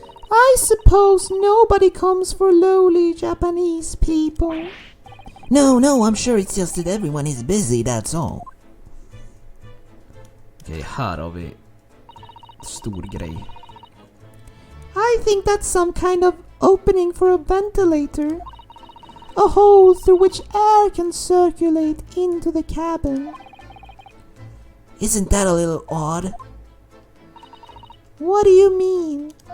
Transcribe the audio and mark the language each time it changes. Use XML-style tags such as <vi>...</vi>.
<en>I suppose nobody comes for lowly Japanese people. No, I'm sure it's just that everyone is busy, that's all.</en> <sv>Okej, här har vi stor grej.</sv> <en>I think that's some kind of opening for a ventilator. A hole through which air can circulate into the cabin. Isn't that a little odd? What do you mean?</en>